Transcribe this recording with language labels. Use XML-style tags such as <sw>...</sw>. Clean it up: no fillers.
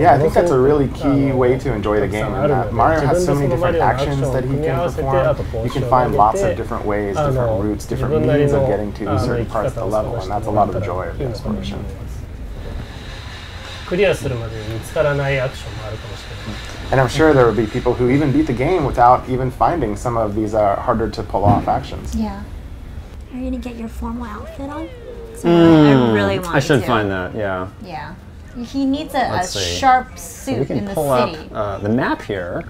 <en>Yeah, I think that's a really key way to enjoy the game. Mario has so many different actions that he can perform. You can find lots of different ways, different routes, different means of getting to certain parts of the level, and that's a lot of the joy of the exploration.</en> <ja>クリアするまで見つからないアクションもあるかもしれない。</ja> <en>And I'm sure there would be people who even beat the game without even finding some of these harder to pull off actions. Yeah. Are you gonna get your formal outfit on? I really want to. I should find that, yeah. Yeah. He needs a sharp suit we can in the pull city. up the map here.</en>